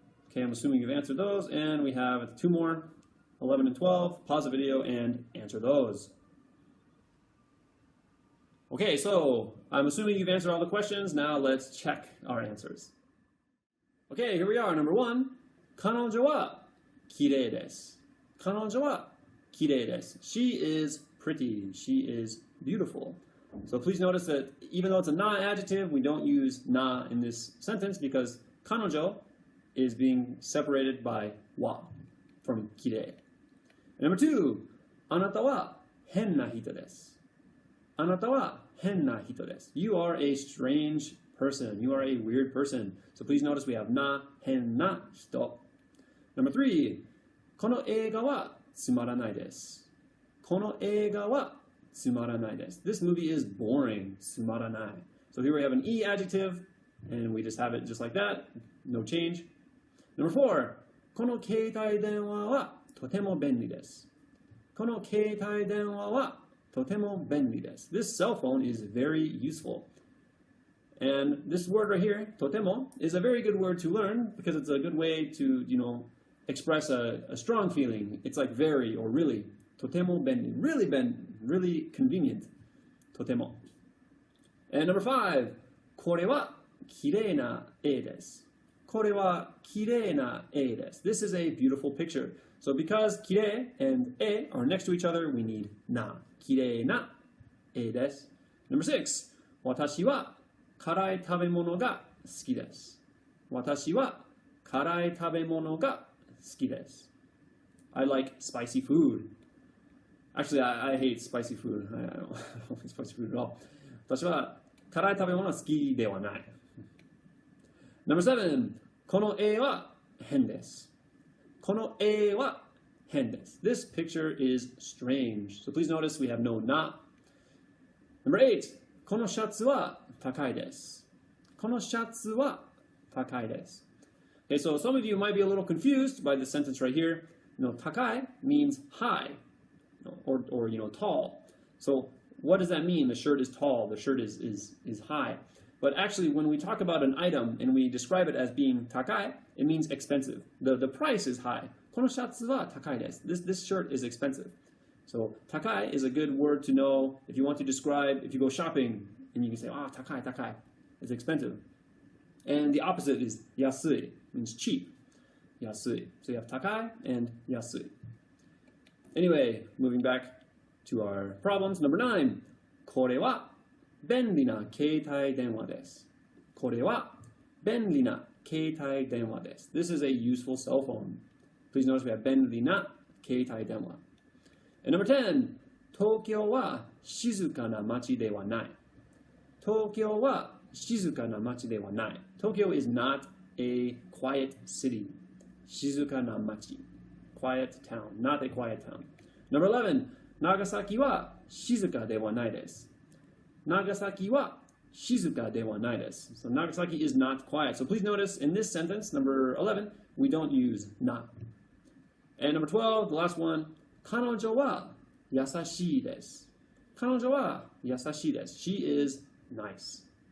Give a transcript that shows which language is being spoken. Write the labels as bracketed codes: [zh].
[en] Okay, I'm assuming you've answered those. And we have 2 more, 11 and 12. Pause the video and answer those. Okay, so I'm assuming you've answered all the questions. Now let's check our answers. Okay, here we are. Number one, [ja] 彼女はきれいです. 彼女はきれいです. [en] She is pretty. She is beautiful. So please notice that even though it's a na-adjective, we don't use na in this sentence because 彼女 is being separated by wa from きれい. Number two, [ja] あなたは変な人です. あなたは変な人です. [en] You are a strange person. You are a weird person. So please notice we have na, hen, na, hito. Number 3, [ja] この映画はつまらないです。この映画はつまらないです。 [en] This movie is boring. つまらない. So here we have an e adjective, and we just have it just like that. No change. Number 4, [ja] この携帯電話はとても便利です。この携帯電話はとても便利です。 [en] This cell phone is very useful. And this word right here, とても, is a very good word to learn because it's a good way to, express a strong feeling. It's like very or really. [ja] とても便利. [en] Really convenient. とても. And number 5, [ja] これはきれいな絵です。これはきれいな絵です。 [en] This is a beautiful picture. So because きれい and 絵 are next to each other, we need な。 [ja] きれいな絵です。 [en] Number 6, [ja] 私は辛い食べ物が好きです。私は辛い食べ物が好きです。 [en] I like spicy food. Actually, I hate spicy food. I don't like spicy food at all. [ja] 私は辛い食べ物は好きではない。 [en] Number 7, [ja] この絵は変です。この絵は変です。 [en] This picture is strange. So please notice we have no na. Number 8, [ja] このシャツは高いです。このシャツは高いです。 [en] Okay, so some of you might be a little confused by this sentence right here. Takai means high, or tall. So what does that mean? The shirt is tall. The shirt is high. But actually, when we talk about an item and we describe it as being takai, it means expensive. The price is high. [ja] このシャツは高いです. [en] This shirt is expensive. So takai is a good word to know if you want to describe, if you go shopping and you can say, takai. It's expensive. And the opposite is yasui, means cheap. Yasui. So you have takai and yasui. Anyway, moving back to our problems. Number 9. [ja] これは便利な携帯電話です。これは便利な携帯電話です。 [en] This is a useful cell phone. Please notice we have 便利な携帯電話. And number 10. [ja] 東京は静かな街ではない。東京は静かな街ではない。 [en] Tokyo is not a quiet city. [ja] 静かな街. [en] Quiet town. Not a quiet town. Number 11. [ja] 長崎は静かではないです。長崎は静かではないです。 [en] So Nagasaki is not quiet. So please notice in this sentence, number 11, we don't use na. And number 12, the last one, [ja] 彼女は優しいです。彼女は優しいです。 [en] She is nice.